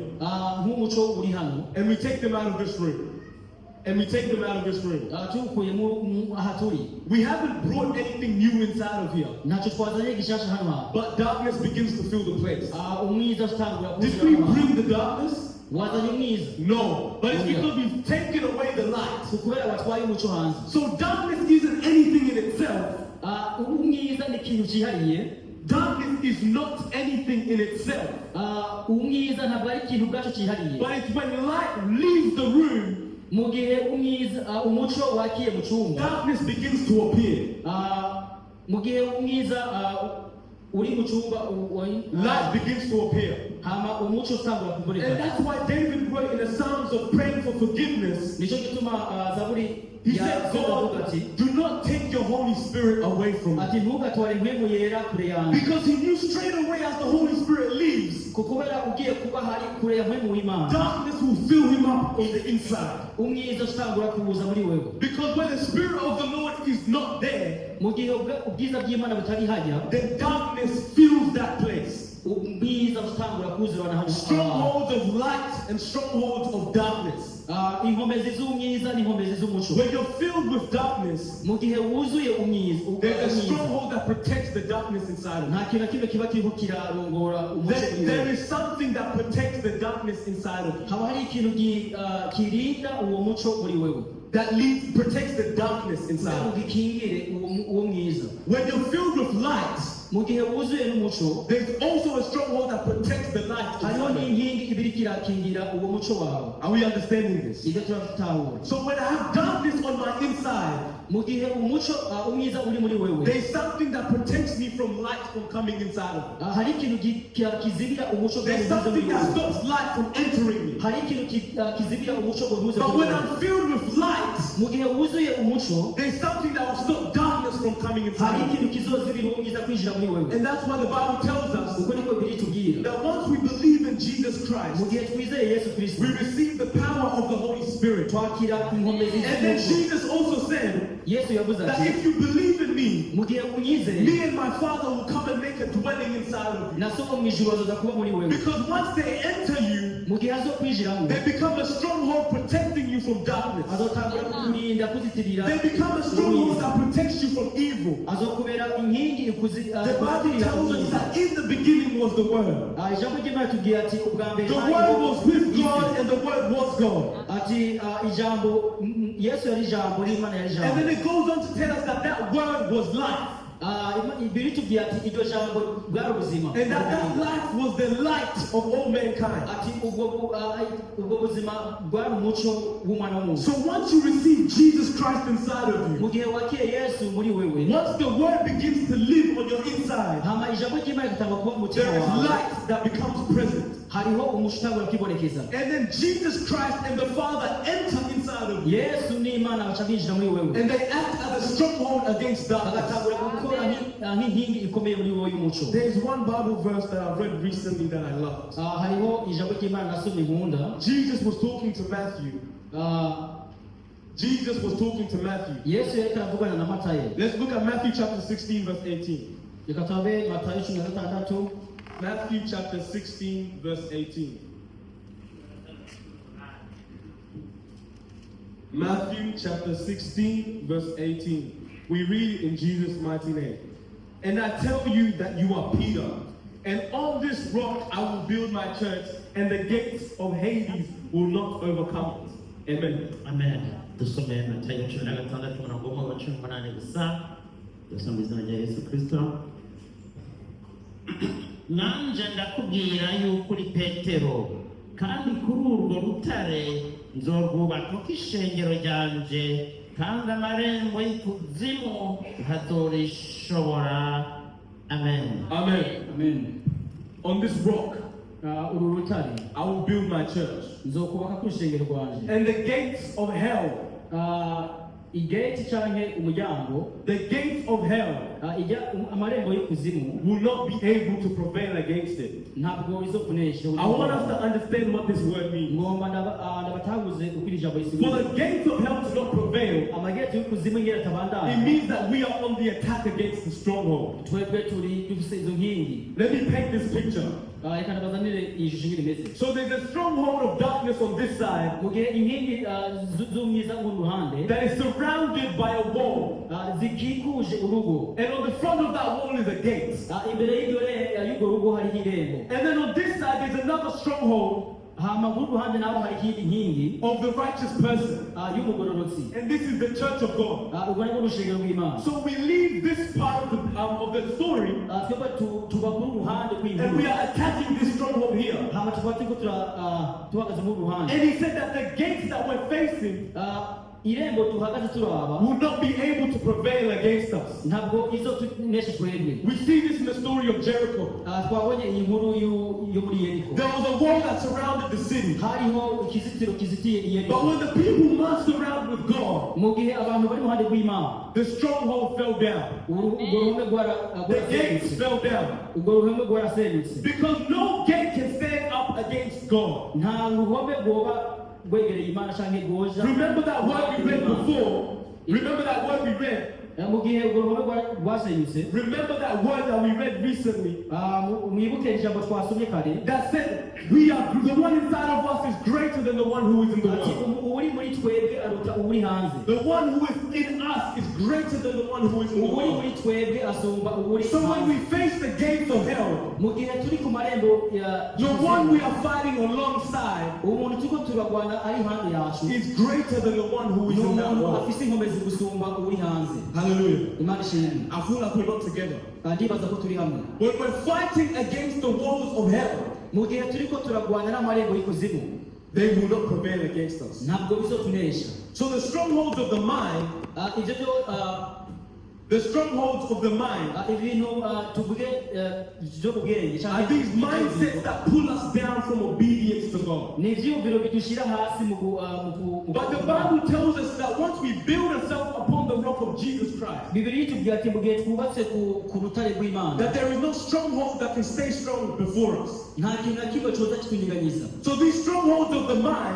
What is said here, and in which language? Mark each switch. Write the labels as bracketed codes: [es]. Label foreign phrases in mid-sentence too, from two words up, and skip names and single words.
[rn] nk'umuco uri hano [en] and we take them out of this room, and we take them out of this room, [rn] tuwukuye aha turi [en] we haven't brought anything new inside of here. [rn] ntacyo twazanye gishasha hano hantu [en] But darkness begins to fill the place. [rn] umwiza utangura [en] Did we bring the darkness? [rn] wazanye umwiza [en] No. But it's because we've taken away the light. [rn] kubera watwaye umuco hanze [en] So darkness isn't anything in itself. [rn] umwiza ni ikintu cyihariye [en] Darkness is not anything in itself. [rn] umwiza ntabwo ari ikintu ubwacu cyihariye [en] But it's when light leaves the room, [rn] mu gihe umwiza umuco wakiye mu cyumba [en] darkness begins to appear. [rn] mu gihe umwiza uri mu cyumba [en] Light begins to appear. [rn] hama umuco utangura [en] And [rn] kuboneka [en] that's why David wrote in the Psalms of praying for forgiveness. [rn] nicyo gituma zaburi [en] He said, [rn] avuga ati [en] God, do not take your Holy Spirit away from me. [rn] ati ntugatware impwemu yera kure yanjye [en] Because he knew straight away as the Holy Spirit leaves, [rn] kubera ugiye kuba hari kure ya mpwemu w'imana [en] darkness will fill him up on the inside. [rn] umwiza utangura kuza muri wewe [en] Because when the Spirit of the Lord is not there, [rn] mu gihe ubwiza bw'imana butari hajya [en] then darkness fills that place. [rn] ubwiza utangura kuzurana hano [en] Strongholds of light and strongholds of darkness. [rn] inkomezi z'umwiza n'inkomezi z'umuco [en] When you're filled with darkness, [rn] mu gihe wuzuye umwiza [en] there's a stronghold that protects the darkness inside of you. [rn] nta kintu na kimwe kiba kirimo kirarongora umuco muri [en] There [rn] wewe [en] is something that protects the darkness inside of you. [rn] haba hari ikintu kirinda uwo muco muri wewe [en] That protects the darkness inside [rn] kugira ngo [en] of you. [rn] gikingire uwo mwiza [en] When you're filled with light, [rn] mu gihe wuzuye n'umuco [en] there's also a stronghold that protects the light [rn] hariho [en] inside of you. [rn] n'inkingi iba iriko irakingira uwo muco wawe [en] Are we understanding this? [rn] ibyo turatahura [en] So when I have darkness on my inside, [rn] mu gihe umuco umwiza uri muri wewe [en] there's something that protects me from light from coming inside of me. [rn] hari ikintu kizibira umuco [en] There's something that stops light from entering me. [rn] hari ikintu kizibira umuco ngo ntuze [en] But when I'm filled with light, [rn] mu gihe wuzuye umuco [en] there's something that will stop darkness from coming [rn] hari [en] inside of me. [rn] ikintu kizozibira uwo mwiza kwinjira muri wewe [en] And that's why the Bible tells us [rn] uko niko biri tubwira [en] that once we believe in Jesus [rn] mu [en] Christ, [rn] gihe twizeye yesu kristo [en] we receive the power of the Holy Spirit. [rn] twakira inkomezi [en] And then [rn] z'umuco [en] Jesus also said [rn] yesu yavuze [en] that [rn] ati [en] if you believe in me, [rn] mu gihe unyizeye [en] me and my Father will come and make a dwelling inside of you. [rn] na so mu ijuru azoza kuba muri wewe [en] Because once they enter you, [rn] mu gihe azokwinjiramo [en] they become a stronghold protecting you from darkness. [rn] azotangura kukurinda kuzitirira [en] They become a stronghold that protects you from evil. [rn] azokubera inkingi [en] The Bible tells us that in the beginning was the Word. [rn] ijambo ry'imana tubwira ati ubwa mbere [en] The Word was with God and the Word was God. [rn] ati ijambo yesu yari ijambo n'imana yari [en] And then [rn] ijambo [en] it goes on to tell us that that Word was life. [rn] biritubwira ati iryo jambo bwari ubuzima [en] And that life was the light of all mankind. [rn] ati ubwo buzima bwari umuco w'umwana w'umuntu. [en] So once you receive Jesus Christ inside of [rn] mu [en] you, [rn] gihe wakiriye Yesu muri wewe, [en] once the word begins to live on your inside, [rn] hama ijambo ry'Imana ritanga kuba mu mutima [en] there is [rn] wawe, [en] light that becomes present. [rn] hariho umuco utangura kwibonekeza. [en] And then Jesus Christ and the Father enter inside of you. [rn] Yesu n'Imana baca binjira muri wewe, [en] And they act as a stronghold against darkness. [rn] bagatangura gukora nk'inkingi ikomeye muri wowe y'umuco. [en] There is one Bible verse that I've read recently that I loved. [rn] Hariho ijambo ry'Imana nasomye nkunda. [en] Jesus was talking to Matthew. Jesus was talking to Matthew. [rn] Yesu yariko aravugana na Matayo. [en] Let's look at Matthew chapter 16 verse 18. [rn] Reka turabe Matayo 16. [en] Matthew chapter 16 verse 18. Matthew chapter 16 verse 18. We read in Jesus' mighty name. And I tell you that you are Peter, and on this rock I will build my church, and the gates of Hades will not overcome it. Amen. Amen. [rn] Dusome Matayo 16 umurongo wa 18 gusa. Dusome izina rya Yesu Kristo. Nanje ndakubwira yuko uri Petero, kandi kuri urwo rutare nzorwubaka ishengero ryanje, kandi amarembo y'ikuzimu ntazorishobora. Amen. Amen. Amen. [en] On this rock [rn] uru rutare [en] I will build my church, [rn] nzokubaka ku ishengero rwanje. [en] and the gates of hell, [rn] igate canke umuryango, [en] the gates of hell [rn] amarembo y'ikuzimu [en] will not be able to prevail against it. [rn] ntabwo izokunesha. [en] I want us to understand what this word means. [rn] ngomba ndabatahuze uko iri jambo [en] For [rn] risigura. [en] the gates of hell to not prevail, [rn] Amageti y'ikuzimu ngera [en] it [rn] tabandana, [en] means that we are on the attack against the stronghold. [rn] twebwe turi dufise izo nkingi. [en] Let me paint this picture. [rn] Reka ndabazanire iyi shusho ngiri imeze. [en] So there's a stronghold of darkness on this side [rn] mu gihe inkingi z'umwiza ku ruhande [en] that is surrounded by a wall. [rn] zikikuje urugo, [en] And on the front of that wall is a gate. [rn] imbere y'urwo rugo hariho irembo, [en] And then on this side there's another stronghold [rn] hama ku ruhande naho hariho iyindi nkingi [en] of the righteous person. [rn] y'umugororotsi. [en] And this is the church of God. [rn] Urwo ni rwo rushengero rw'Imana. [en] So we leave this part of the story [rn] twebwe tuba ku ruhande [en] and we [rn] rw'inkuru, [en] are attacking this stronghold here. [rn] hama tukaba turiko tuhagaze mu ruhande. [en] And he said that the gates that we're facing [rn] irembo duhagaze turaba [en] will not be able to prevail against us. [rn] ntabwo izotunesha twebwe. [en] We see this in the story of Jericho. [rn] twabonye iyi nkuru yo muri Yeriko. [en] There was a wall that surrounded the city. [rn] hariho ikizitiro kizitiye [en] But [rn] Yeriko. [en] when the people marched around with God, [rn] mu gihe abantu bari mu ruhande rw'Imana, [en] the stronghold fell down. [rn] urwo ruhome [en] The gates [rn] rwarasenyutse. [en] fell down. [rn] urwo ruhome rwarasenyutse. [en] Because no gate can stand up against God. [rn] nta ruhome rwoba rwegereye Imana canke rwoja. [en] Remember that word we read before? Remember that word we read? [rn] mu gihe urwo ruhome rwasenyutse, [en] Remember that word that we read recently? [rn] mwibuke ijambo twasomye kare [en] That said, the one inside of us is greater than the one who is in the [rn] ati [en] world. [rn] uri muri twebwe aruta uri hanze. [en] The one who is in us is greater than the one who is in the [rn] uri [en] world. [rn] muri twebwe asumba uri [en] So when [rn] hanze. [en] we face the gates of hell, [rn] mu gihe turi ku marembo [en] the one we are fighting alongside [rn] umuntu turiko turagwana ari hanze yacu [en] is greater than the one who is [rn] ni [en] in that [rn] umuntu [en] world. [rn] afise inkomezi gusumba uri hanze. [en] Hallelujah. [rn] Imana ishimwe. [en] I feel like we're not together. [rn] ndibaza ko turi hamwe. [en] When we're fighting against the walls of hell, [rn] mu gihe turiko turagwana n'amarembo y'ikuzimu, [en] they will not prevail against us. [rn] ntabwo bizotunesha. [en] So the strongholds of the mind, [rn] ibyo byo [en] the strongholds of the mind [rn] ibintu tuvuge byo mu bwenge [en] are these mindsets that pull us down from obedience to God. [rn] ni ivyumviro bidushyira hasi mu [en] But the Bible tells us that once we build ourselves upon the rock of Jesus Christ, [rn] Bibiri itubwira ati mu gihe twubatse ku rutare rw'Imana, [en] that there is no stronghold that can stay strong before us. [rn] nta kintu na kimwe coza kitwinyiganyiza. [en] So these strongholds of the mind